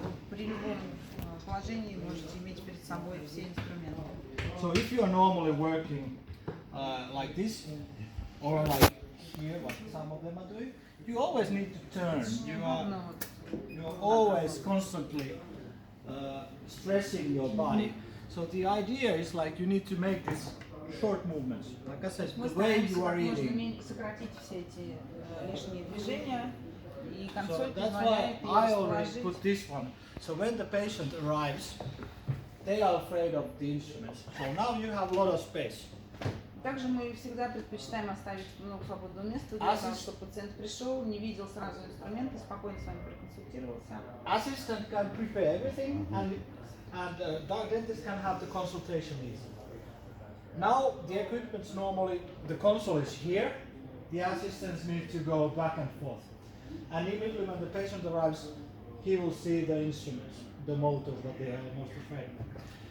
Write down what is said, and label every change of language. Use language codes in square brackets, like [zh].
[ru] Вы при любом положении можете иметь перед собой все инструменты. [en] So if you are normally working like this, or like here, what some of them are doing, you always need to turn. You are always constantly stressing your body. So the idea is like you need to make these short movements. Like I said, the way you are eating. [ru] Сократить все эти лишние движения. [en] So that's why I already put this one. So when the patient arrives, they are afraid of the instruments. So now you have a lot of space. [ru] Также мы всегда предпочитаем оставить много свободного места для того, чтобы пациент пришел, не видел сразу инструменты, спокойно с вами проконсультировался. [en] Assistant can prepare everything, and the dentist can have the consultation easy. Now the equipment's normally, the console is here. The assistants need to go back and forth. And immediately when the patient arrives, he will see the instruments, the motors that they are most afraid of.